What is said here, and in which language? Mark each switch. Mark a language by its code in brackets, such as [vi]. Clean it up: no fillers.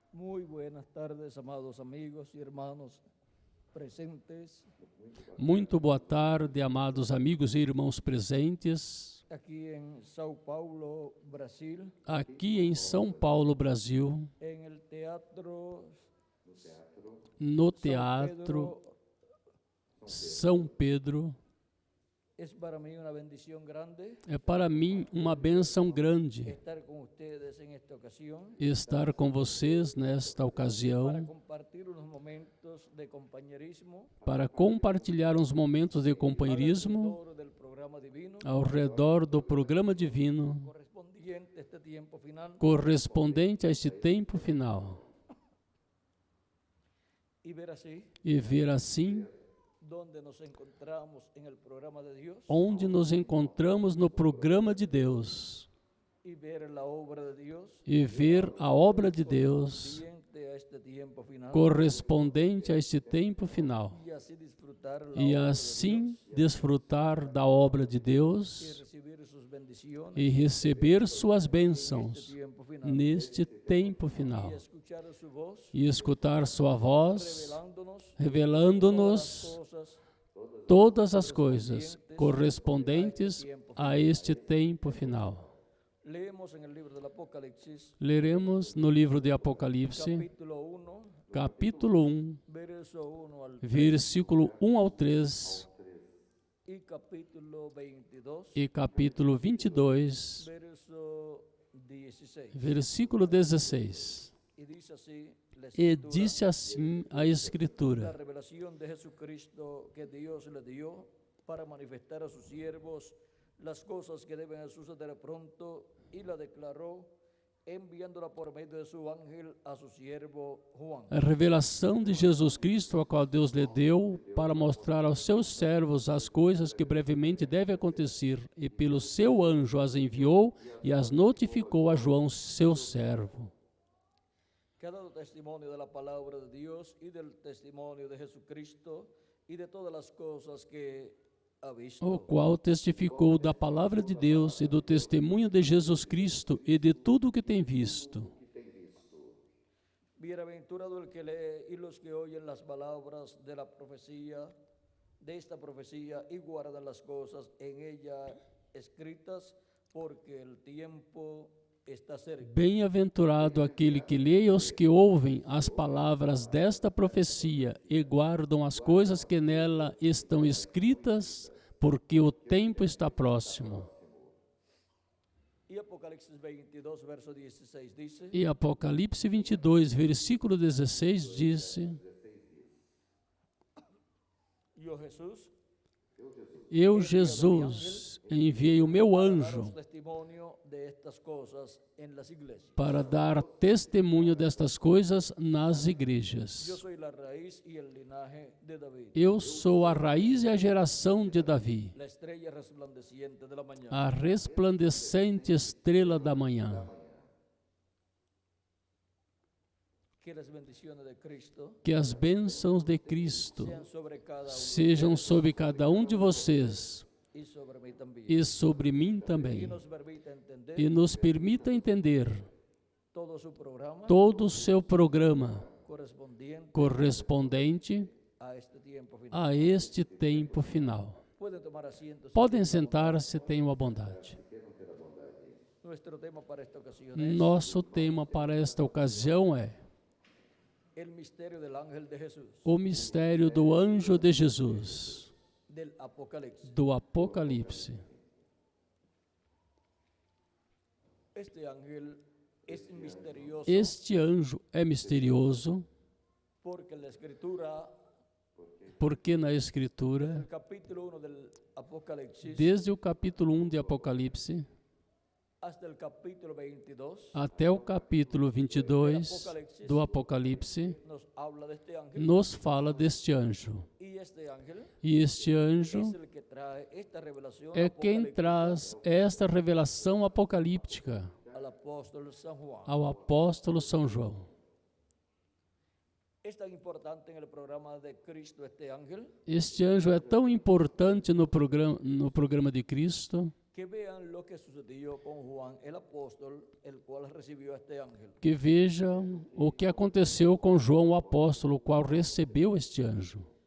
[es] Muy buenas tardes, amados amigos y hermanos presentes. [pt] Muito boa tarde, amados amigos e irmãos presentes. [es] Aquí en Sao Paulo, Brasil, [pt] Aqui em São Paulo, Brasil, [es] en el teatro [pt] no São Teatro Pedro. São Pedro. [es] Es para mí una bendición grande [pt] É para mim uma bênção grande [es] estar con ustedes en esta ocasión [pt] estar com vocês nesta para ocasião [es] compartir unos momentos de compañerismo [pt] para compartilhar uns momentos de companheirismo [es] alrededor del programa divino [pt] ao redor do programa divino [es] correspondiente a este tiempo final [pt] correspondente a este tempo final [es] y ver así [pt] e ver assim [es] donde nos encontramos en el programa de Dios [pt] onde nos encontramos no programa de Deus [es] y ver la obra de Dios [pt] e ver a obra de Deus [es] correspondiente a este tiempo final [pt] correspondente a este tempo final [es] y así disfrutar la [pt] e [es] obra de [pt] assim [es] Dios [pt] desfrutar da obra de [es] y [pt] Deus [es] recibir sus bendiciones [pt] e receber suas [es] en este [pt] bênçãos [es] tiempo final [pt] neste tempo final [es] y escuchar su voz [pt] e escutar sua voz [es] revelándonos [pt] revelando-nos todas as coisas correspondentes a este tempo final. [es] leemos en el libro del Apocalipsis [pt] Leremos no livro de Apocalipse, [es] capítulo 1 [pt] capítulo 1, [es] verso 1 al 3 [pt] versículo 1 ao 3 [es] y capítulo 22 [pt] e capítulo 22, [es] verso 16 [pt] versículo 16. [es] y dice así la [pt] E [es] escritura, [pt] disse assim a [es] la [pt] Escritura: [es] revelación de Jesucristo que Dios le dio para manifestar a sus siervos las cosas que deben suceder pronto, y la declaró enviándola por medio de su ángel a su siervo Juan. [pt] a revelação de Jesus Cristo, a qual Deus lhe deu para mostrar aos seus servos as coisas que brevemente devem acontecer, e pelo seu anjo as enviou e as notificou a João, seu servo, [es] Que ha dado testimonio de la palabra de Dios y del testimonio de Jesucristo y de todas las cosas que ha visto. [pt] o qual testificou da palavra de Deus e do testemunho de Jesus Cristo e de tudo o que tem visto. [es] Bienaventurado el que lee y los que oyen las palabras de la profecía, de esta profecía, y guardan las cosas en ella escritas, porque el tiempo está cerca. [pt] Bem-aventurado aquele que lê e os que ouvem as palavras desta profecia e guardam as coisas que nela estão escritas, porque o tempo está próximo. [es] Y Apocalipsis 22, verso 16 dice, [pt] E Apocalipse 22, versículo 16 disse: [es] yo Jesús, [pt] Eu, Jesus, enviei o meu [es] daros [pt] anjo [es] testimonio de estas cosas en las iglesias. [pt] para dar testemunho destas coisas nas [es] Yo [pt] igrejas. [es] soy la raíz y el linaje de David, [pt] Eu sou a raiz e a geração de Davi, [es] la estrella resplandeciente de la mañana. [pt] a resplandecente estrela da manhã. [es] Que las bendiciones de Cristo [pt] Que as bênçãos de Cristo [es] sean sobre cada uno [pt] sejam sobre cada um de vocês [es] y sobre mí también. [pt] e sobre mim [es] Y [pt] também, [es] nos permita entender [pt] e nos permita entender [es] todo su programa [pt] todo o seu programa [es] correspondiente [pt] correspondente [es] a este tiempo final. [pt] a este tempo final. [es] Pueden tomar asiento. [pt] Podem sentar-se, tenham a bondade. [es] Nuestro tema para esta ocasión es [pt] Nosso tema para esta ocasião é [es] el misterio del ángel de Jesús, [pt] o mistério do anjo de Jesus, [es] del Apocalipsis. [pt] do Apocalipse. [es] Este ángel es misterioso [pt] Este anjo é misterioso [es] porque la escritura, [pt] porque na Escritura, [es] el capítulo 1 del Apocalipsis [pt] desde o capítulo 1 de Apocalipse [es] hasta el capítulo 22, [pt] até o capítulo 22 do Apocalipse, [es] nos habla de este ángel. [pt] nos fala deste anjo. [es] Y este ángel [pt] E este anjo [es] es el que trae esta revelación [pt] é quem [es] apocalíptica [pt] traz esta revelação apocalíptica [es] al apóstol San Juan. [pt] ao apóstolo São João. [es] Es tan importante en el programa de Cristo este ángel [pt] Este anjo é tão importante no programa de Cristo [es] que vean lo que sucedió con Juan el apóstol, el cual recibió a este ángel. [pt] Que vejam o que aconteceu com João o apóstolo, o qual recebeu este anjo.